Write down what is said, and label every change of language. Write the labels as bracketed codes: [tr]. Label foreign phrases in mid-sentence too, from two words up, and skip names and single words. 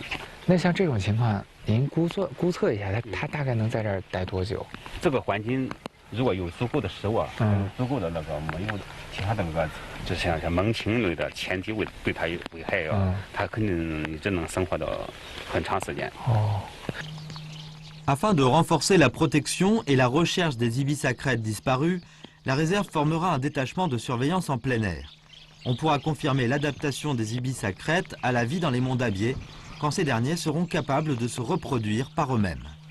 [zh] 那像这种情况，您估测一下，它大概能在这儿待多久？这个环境如果有足够的食物，足够的那个没有其他的那个，就像猛禽类的前提对它有危害它肯定一直能生活到很长时间。 [fr] Afin de renforcer la protection et la recherche des ibis à crête disparus, la réserve formera un détachement de surveillance en plein air. On pourra confirmer l'adaptation des ibis à crête à la vie dans les monts d'Abier quand ces derniers seront capables de se reproduire par eux-mêmes.